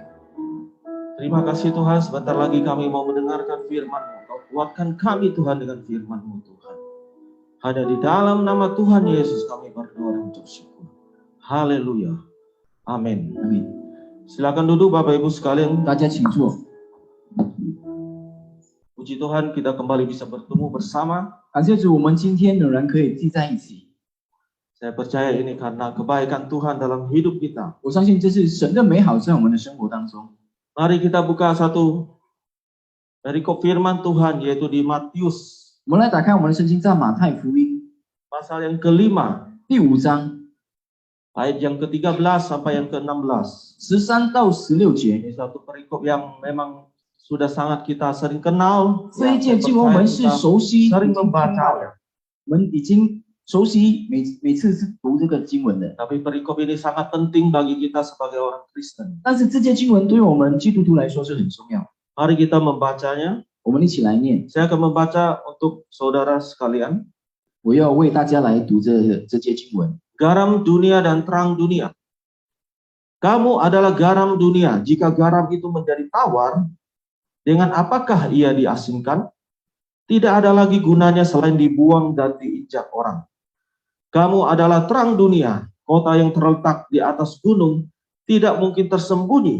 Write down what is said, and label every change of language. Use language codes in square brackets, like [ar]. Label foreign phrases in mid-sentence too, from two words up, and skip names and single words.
[id] Terima kasih Tuhan, sebentar lagi kami mau mendengarkan firman-Mu. Engkau kuatkan kami Tuhan dengan firman-Mu Tuhan. Hanya di dalam nama Tuhan Yesus kami berdoa dan bersyukur. Haleluya. Amin. Amin. Silakan duduk Bapak Ibu sekalian. [zh] 大家请坐。 [id] Puji Tuhan kita kembali bisa bertemu bersama. [zh] 感谢主，我们今天仍然可以聚在一起。 [id] Saya percaya ini karena kebaikan Tuhan dalam hidup kita. [zh] 我相信这是神的美好在我们的生活当中。 [id] Mari kita buka satu dari firman Tuhan, yaitu di Matius [zh] 我们来打开我们的圣经，在马太福音 [id] pasal yang kelima, [zh] 第5章 [id] ayat yang ke-13 sampai yang ke-16. [zh] 13 到16节。 [id] Ini satu perikop yang memang sudah sangat kita sering kenal. [zh] 这一节经文我们是熟悉， [id] sering membaca. [zh] 我们已经熟悉，每次是读这个经文的。 [id] Tapi perikop ini sangat penting bagi kita sebagai orang Kristen. [zh] 但是这节经文对于我们基督徒来说是很重要。 [id] Mari kita membacanya. [zh] 我们一起来念。 [id] Saya akan membaca untuk saudara sekalian. [zh] 我要为大家来读这节经文。 [id] Garam dunia dan terang dunia. Kamu adalah garam dunia. Jika garam itu menjadi tawar, dengan apakah ia diasinkan? Tidak ada lagi gunanya selain dibuang dan diinjak orang. Kamu adalah terang dunia. Kota yang terletak di atas gunung tidak mungkin tersembunyi.